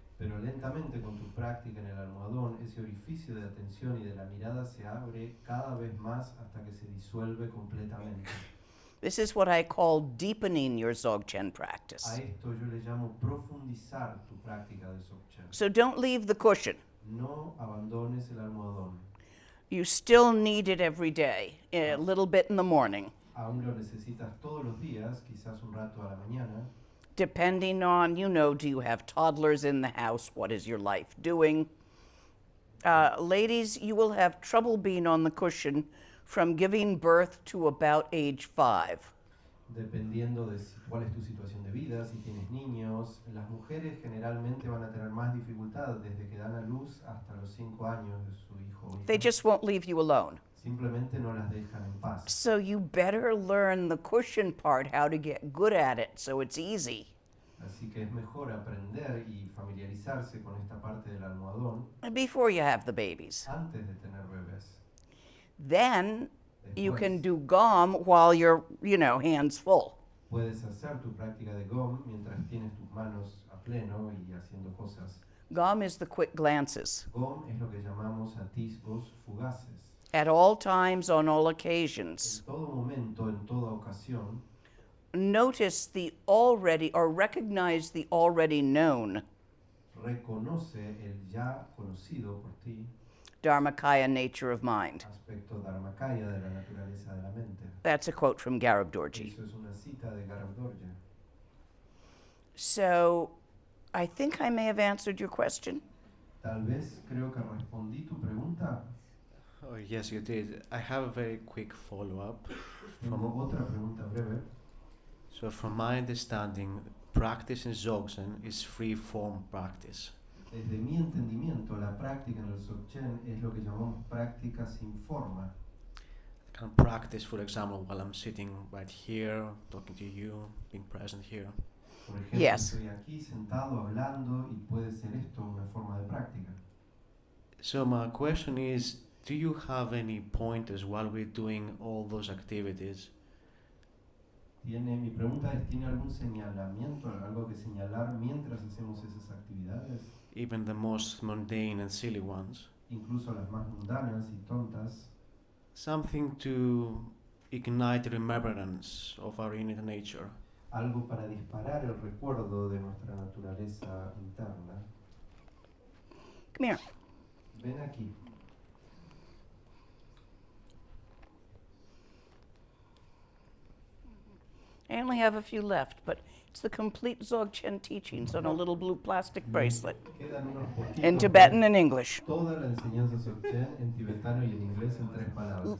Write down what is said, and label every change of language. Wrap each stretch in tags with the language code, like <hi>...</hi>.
<es>Pero lentamente con tu práctica en el almohadón, ese orificio de atención y de la mirada se abre cada vez más hasta que se disuelve completamente.</es> <en>This is what I call deepening your Zogchen A practice.</en> <es>esto yo le llamo profundizar tu práctica de Zogchen.</es> <en>So don't leave the cushion.</en> <es>No abandones el almohadón.</es> <en>You still need it every day, a little bit in the morning,</en> <es>Aún lo necesitas todos los días, quizás un rato a la mañana,</es> <en>depending on, do you have toddlers in the house? What is your life doing? Ladies, you will have trouble being on the cushion from giving birth to about age 5.</en> <es>Dependiendo de cuál es tu situación de vida, si tienes niños, las mujeres generalmente van a tener más dificultad desde que dan a luz hasta los 5 años de su hijo o hija.</es> <en>They just won't leave you alone.</en> <es>Simplemente no las dejan en paz.</es> <en>So you better learn the cushion part, how to get good at it, so it's easy.</en> <es>Así que es mejor aprender y familiarizarse con esta parte del almohadón</es> <en>Before you have the babies.</en> <es>antes de tener bebés.</es> <en>Then you</en> <es>Después,</es> <en>can do GOM while you're, hands full.</en> <es>puedes hacer tu práctica de GOM mientras tienes tus manos a pleno y haciendo cosas.</es> <en>GOM is the quick glances.</en> <es>GOM es lo que llamamos atisbos fugaces.</es> <en>At all times, on all occasions.</en> <es>En todo momento, en toda ocasión,</es> <en>Notice the already, or recognize the already known</en> <es>reconoce el ya conocido por ti</es> <en>Dharmakaya nature of mind.</en> <es>aspecto Dharmakaya de la naturaleza de la mente.</es> <en>That's a quote from Garab Dorji.</en> <es>Eso es una cita de Garab Dorje.</es> <en>So I think I may have answered your question.</en> <es>Tal vez creo que respondí tu pregunta.</es> <en>Oh, yes, you did. I have a very quick follow-up.</en> <es>Tengo otra pregunta breve.</es> <en>So from my understanding, practice in Zogchen is free-form practice.</en> <es>Desde mi entendimiento, la práctica en el Zogchen es lo que llamamos práctica sin forma.</es> <en>I can practice, for example, while I'm sitting right here, talking to you, being present here.</en> <es>Por ejemplo,</es> <en>Yes.</en> <es>estoy aquí sentado hablando y puede ser esto una forma de práctica.</es> <en>So my question is, do you have any pointers while we're doing all those activities?</en> <es>Mi pregunta es, ¿tiene algún señalamiento, algo que señalar mientras hacemos esas actividades?</es> <en>Even the most mundane and silly ones?</en> <es>Incluso las más mundanas y tontas.</es> <en>Something to ignite remembrance of our inner nature.</en> <es>Algo para disparar el recuerdo de nuestra naturaleza interna.</es> <en>Come here.</en> <es>Ven aquí.</es> <en>I only have a few left, but it's the complete Dzogchen teachings on a little blue plastic bracelet</en> <es>Quedan unos poquitos.</es> <en>in Tibetan and English.</en> <es>Toda la enseñanza Zogchen en tibetano y en inglés en 3 palabras.</es>